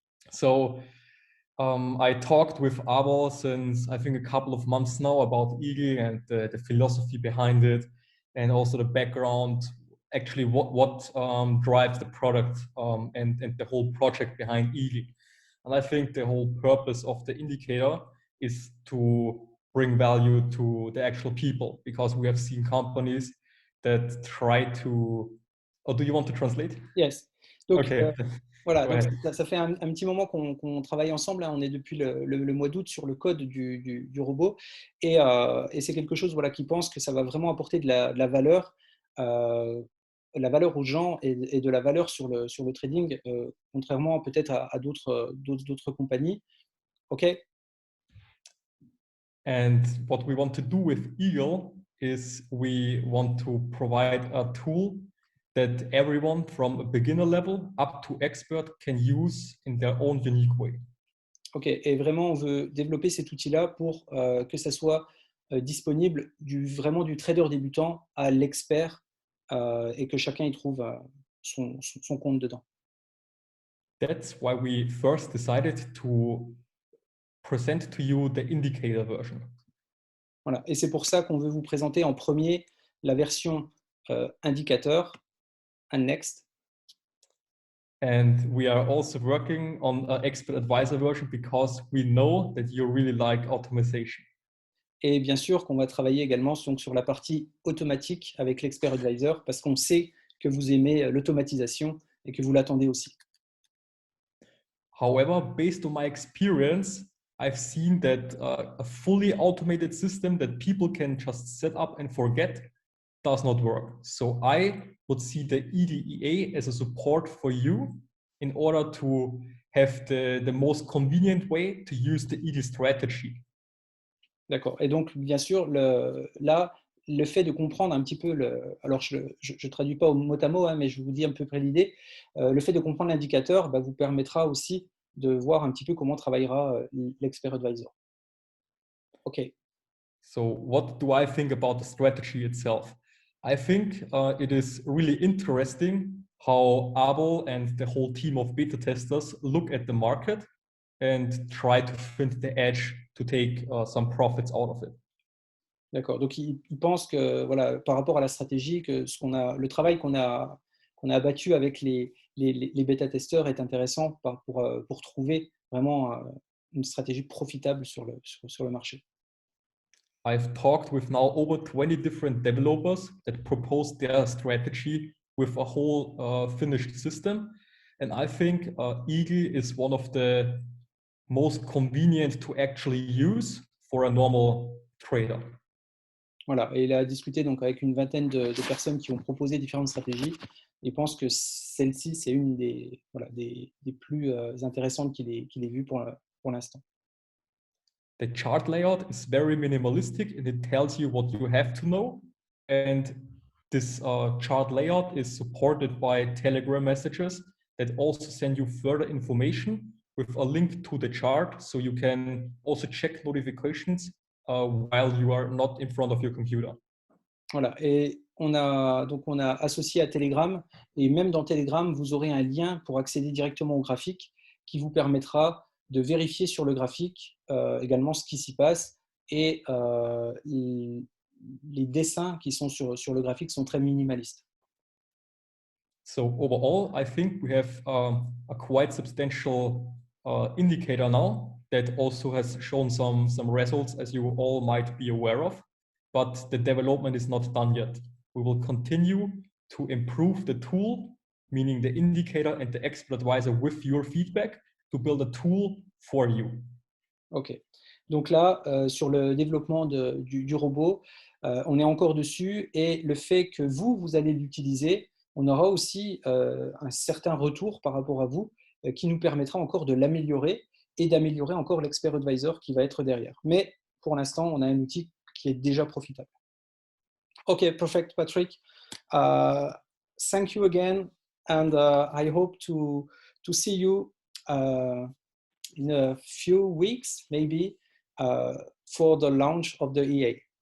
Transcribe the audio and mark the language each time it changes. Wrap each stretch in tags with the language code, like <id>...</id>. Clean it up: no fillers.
<en>So I talked with Abo since I think a couple of months now about Eagle and the philosophy behind it, and also the background, actually what drives the product and the whole project behind Eagle. And I think the whole purpose of the indicator is to bring value to the actual people, because we have seen companies that try to. Oh, do you want to translate?</en> <fr>Yes. Donc, okay. Voilà, donc ça fait un petit moment qu'on travaille ensemble. Hein. On est depuis le mois d'août sur le code du robot. Et c'est quelque chose voilà, qui pense que ça va vraiment apporter de la valeur la valeur aux gens et de la valeur sur le trading, contrairement peut-être à d'autres compagnies. OK?</fr> <en>And what we want to do with Eagle is we want to provide a tool that everyone from a beginner level up to expert can use in their own unique way. OK.</en> <fr>Et vraiment, on veut développer cet outil-là pour que ça soit disponible vraiment du trader débutant à l'expert et que chacun y trouve son compte dedans.</fr> <en>That's why we first decided to present to you the indicator version.</en> <fr>Voilà. Et c'est pour ça qu'on veut vous présenter en premier la version indicateur,</fr> <en>and next. And we are also working on an expert advisor version because we know that you really like automation.</en> <fr>Et bien sûr qu'on va travailler également sur la partie automatique avec l'expert advisor parce qu'on sait que vous aimez l'automatisation et que vous l'attendez aussi.</fr> <en>However, based on my experience, I've seen that a fully automated system that people can just set up and forget does not work. So I would see the EDEA as a support for you in order to have the most convenient way to use the ED strategy.</en> <fr>D'accord. Et donc, bien sûr, là, le fait de comprendre un petit peu, alors je ne traduis pas au mot à mot, hein, mais je vous dis à peu près l'idée, le fait de comprendre l'indicateur vous permettra aussi de voir un petit peu comment travaillera l'expert advisor. OK.</fr> <en>So what do I think about the strategy itself? I think it is really interesting how Abel and the whole team of beta testers look at the market and try to find the edge to take some profits out of it.</en> <fr>D'accord. Donc, il pense que, voilà, par rapport à la stratégie, que le travail qu'on a abattu avec les bêta-testeurs est intéressant pour trouver vraiment une stratégie profitable sur le marché.</fr> <en>I've talked with now over 20 different developers that propose their strategy with a whole finished system. And I think Eagle is one of the most convenient to actually use for a normal trader.</en> <fr>Voilà, et il a discuté donc avec une vingtaine de personnes qui ont proposé différentes stratégies et pense que celle-ci, c'est une des plus intéressantes qu'il ait vues pour l'instant.</fr> <en>The chart layout is very minimalistic and it tells you what you have to know. And this chart layout is supported by Telegram messages that also send you further information with a link to the chart, so you can also check notifications while you are not in front of your computer.</en> <fr>Voilà, et on a associé à Telegram, et même dans Telegram, vous aurez un lien pour accéder directement au graphique qui vous permettra de vérifier sur le graphique également ce qui s'y passe, et les dessins qui sont sur le graphique sont très minimalistes.</fr> <en>So overall, I think we have a quite substantial indicator now that also has shown some results, as you all might be aware of, but the development is not done yet. We will continue to improve the tool, meaning the indicator and the expert advisor with your feedback, to build a tool for you. OK.</en> <fr>Donc là, sur le développement du robot, on est encore dessus, et le fait que vous allez l'utiliser, on aura aussi un certain retour par rapport à vous qui nous permettra encore de l'améliorer et d'améliorer encore l'expert advisor qui va être derrière. Mais pour l'instant, on a un outil qui est déjà profitable.</fr> <en>OK, perfect, Patrick. Thank you again, and I hope to see you in a few weeks, maybe, for the launch of the EA.</en>